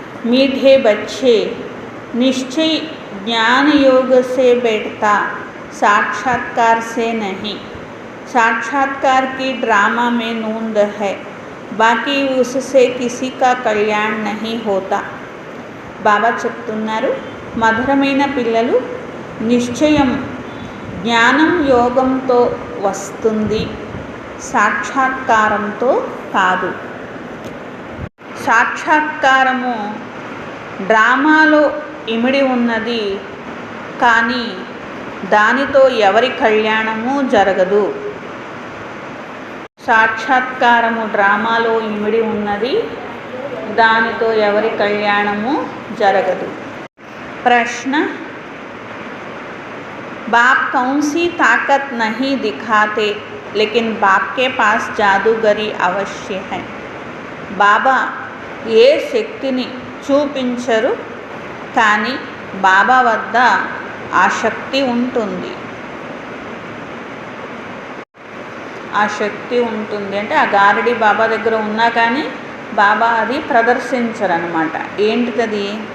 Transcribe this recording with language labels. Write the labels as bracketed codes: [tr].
[hi] मीठे बच्चे, निश्चय ज्ञान योग से बैठता, साक्षात्कार से नहीं। साक्षात्कार की ड्रामा में नूंद है, बाकी उससे किसी का कल्याण नहीं होता। [te] బాబా చెప్తున్నారు, మధురమైన పిల్లలు, నిశ్చయం జ్ఞానం యోగంతో వస్తుంది, సాక్షాత్కారంతో కాదు. సాక్షాత్కారము డ్రామాలో ఇమిడి ఉన్నది, కానీ దానితో ఎవరి కళ్యాణము జరగదు. సాక్షాత్కారము డ్రామాలో ఇమిడి ఉన్నది, దానితో ఎవరి కళ్యాణము జరగదు. [hi] ప్రశ్న, बाप कौन सी ताकत नहीं दिखाते, लेकिन बाप के पास जादूगरी अवश्य है. [te] బాబా ఏ శక్తిని చూపించరు, కానీ బాబా వద్ద ఆ శక్తి ఉంటుంది. ఆ శక్తి ఉంటుంది అంటే ఆ గారడి బాబా దగ్గర ఉన్నా కానీ బాబా అది ప్రదర్శించరన్నమాట. ఏంటిది?